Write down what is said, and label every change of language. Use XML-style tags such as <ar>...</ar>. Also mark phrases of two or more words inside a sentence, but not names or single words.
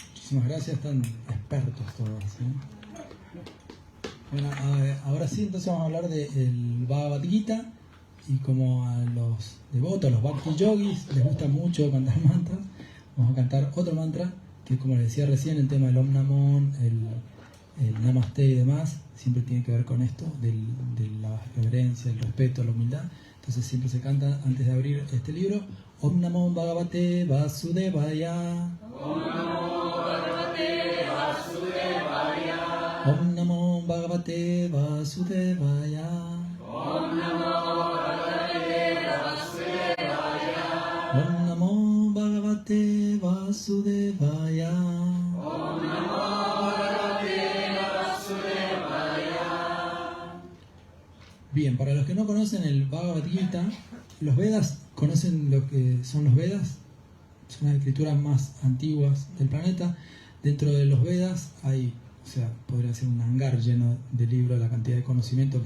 <es>Muchísimas gracias, están expertos todos. Bueno, ahora sí, entonces vamos a hablar del Bhagavad Gita, y como a los devotos, a los Bhakti Yogis, les gusta mucho cantar mantras, vamos a cantar otro mantra que, como les decía recién, el tema del Om Namon, el Namaste y demás, siempre tiene que ver con esto, de la reverencia, el respeto, la humildad. Entonces siempre se canta antes de abrir este libro:</es> <sa>ॐ नमो भगवते वासुदेवाय. ॐ नमो भगवते वासुदेवाय. ॐ नमो भगवते वासुदेवाय. ॐ नमो भगवते वासुदेवाय. ॐ नमो भगवते वासुदेवाय. ॐ नमो भगवते वासुदेवाय.</sa> <es>Bien, para los que no conocen el Bhagavad Gita, los Vedas, ¿conocen lo que son los Vedas? Son las escrituras más antiguas del planeta. Dentro de los Vedas hay, o sea, podría ser un hangar lleno de libros, la cantidad de conocimiento.</es>